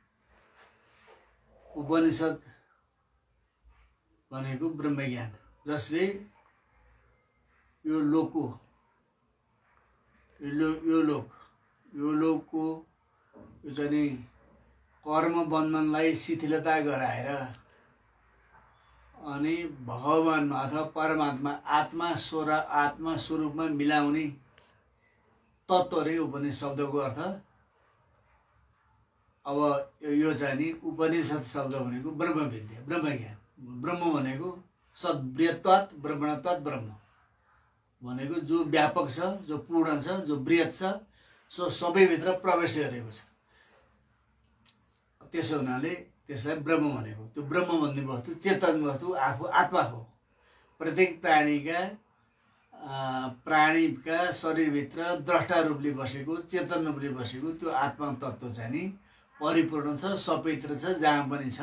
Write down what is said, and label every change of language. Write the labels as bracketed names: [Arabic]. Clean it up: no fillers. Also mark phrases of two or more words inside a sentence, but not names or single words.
[Nepali] उपनिषद भनेको ब्रह्मज्ञान, जसले यो लोकको यो चाहिँ कर्म बन्धनलाई शिथिलता गराएर अनि भगवान अथवा परमात्मा आत्मा स्वरूपमा मिलाउने तत्त्व रे उपनिषद शब्दको अर्थ। अब यो चाहिँ नि उपनिषद शब्द भनेको ब्रह्म विद्या, ब्रह्मज्ञान। ब्रह्म भनेको [Sanskrit] सद्ब्रियत्वात् ब्रह्मणत्वात् [Nepali] ब्रह्म भनेको जो व्यापक छ, जो पूर्ण छ, जो बृहत छ, सो सबैभित्र प्रवेश गरेको छ। त्यसो हुनाले त्यसलाई ब्रह्म भनेको। त्यो ब्रह्म भन्ने वस्तु चेतन वस्तु आफू आत्मा हो। प्रत्येक प्राणीका शरीरभित्र द्रष्टा रूपले बसेको, चेतन रूपले बसेको त्यो आत्मा तत्त्व चाहिँ नि परिपूर्ण छ, सबैतिर छ, जहाँ पनि छ।